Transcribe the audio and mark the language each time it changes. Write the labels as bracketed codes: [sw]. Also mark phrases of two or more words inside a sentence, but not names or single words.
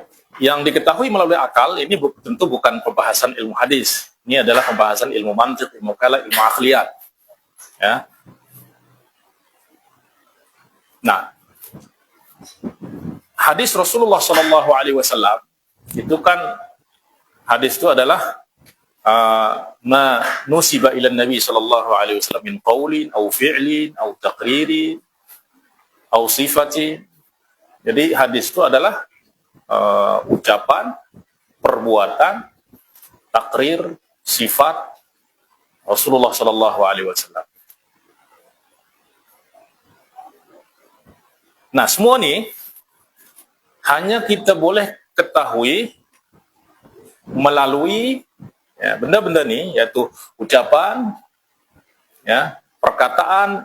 [id] Yang diketahui melalui akal ini tentu bukan pembahasan ilmu hadis. Ini adalah pembahasan ilmu mantiq, ilmu kalam, ilmu akhliyat. Ya. Nah, hadis Rasulullah [ar] صلى الله عليه وسلم [id] itu kan, hadis itu adalah [ar] ما نسب إلى النبي صلى الله عليه وسلم من قول أو فعل أو تقرير أو صفة. [id] Jadi hadis itu adalah ucapan, perbuatan, takrir, sifat Rasulullah [ar] صلى الله عليه وسلم. [id] Nah, semua ini hanya kita boleh ketahui melalui benda-benda ini, yaitu ucapan, perkataan.